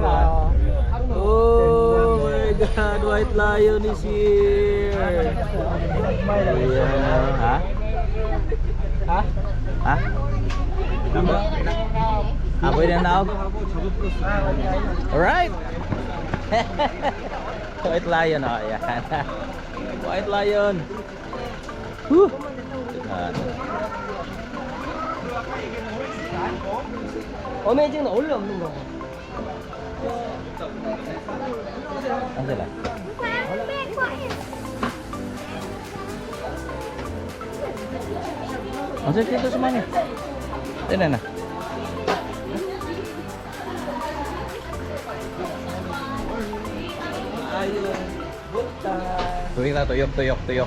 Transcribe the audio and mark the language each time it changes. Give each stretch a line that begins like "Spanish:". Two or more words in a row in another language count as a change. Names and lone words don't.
English: Oh my God, white lion is here.
Filipino: Ayan. Ha? Ha? Ako yung naog. Alright.
English: White lion, oh. Ayan. White lion.
Filipino: Whew. Ayan.
Korean: 어메이징은 원래 없는 거.
Filipino: Ano sila? Ang sakit dito sa mami. Tignan na. Tuyok.